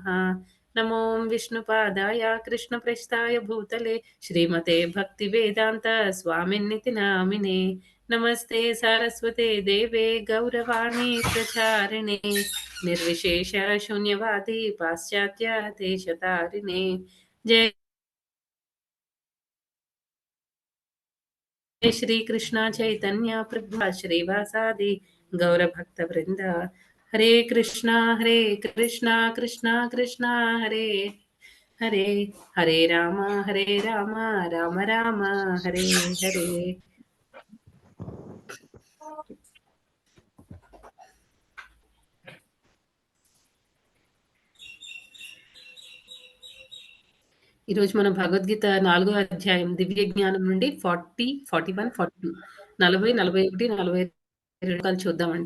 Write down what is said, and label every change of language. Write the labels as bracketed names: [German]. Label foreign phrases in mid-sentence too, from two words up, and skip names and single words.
[Sanskrit] नमो विष्णुपादाय कृष्णप्रस्थाय भूतले श्रीमते भक्तिवेदान्त स्वामिन्निति नामिने. नमस्ते सारस्वते देवे गौरवाणी प्रचारिणे निर्विशेष शून्यवादि पाश्चात्य देशतारिणे. జయ श्री कृष्णा चैतन्य प्रभु श्रीवासादि गौर भक्त वृंद. हरे कृष्णा कृष्णा कृष्णा हरे हरे, हरे राम राम राम हरे हरे. [Telugu] ఈరోజు మనం భగవద్గీత 4వ అధ్యాయం దివ్య జ్ఞానం నుండి 40, 41, 42 40, 41, 42 శ్లోకాలు చూద్దామండి.